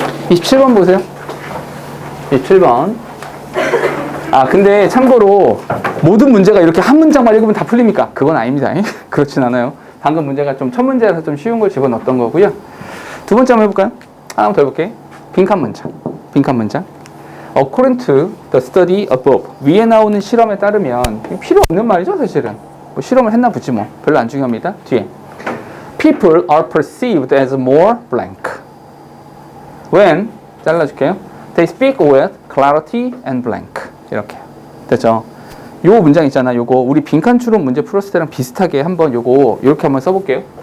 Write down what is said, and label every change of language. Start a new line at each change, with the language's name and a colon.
Korean: 27번 보세요. 27번. 아, 근데 참고로 모든 문제가 이렇게 한 문장만 읽으면 다 풀립니까? 그건 아닙니다. 그렇진 않아요. 방금 문제가 좀 첫 문제라서 좀 쉬운 걸 집어넣었던 거고요. 두 번째 한번 해볼까요? 하나 더 해볼게요. 빈칸 문장. 빈칸 문장.
English: According to the study above.
Korean: 위에 나오는 실험에 따르면 필요 없는 말이죠, 사실은. 뭐 실험을 했나 보지 뭐. 별로 안 중요합니다. 뒤에.
English: People are perceived as more blank.
Korean: When, 잘라줄게요.
English: They speak with clarity and blank.
Korean: 이렇게. 됐죠? 요 문장 있잖아. 요거 우리 빈칸 추론 문제 풀었을 때랑 비슷하게 한번 요거 이렇게 한번 써볼게요.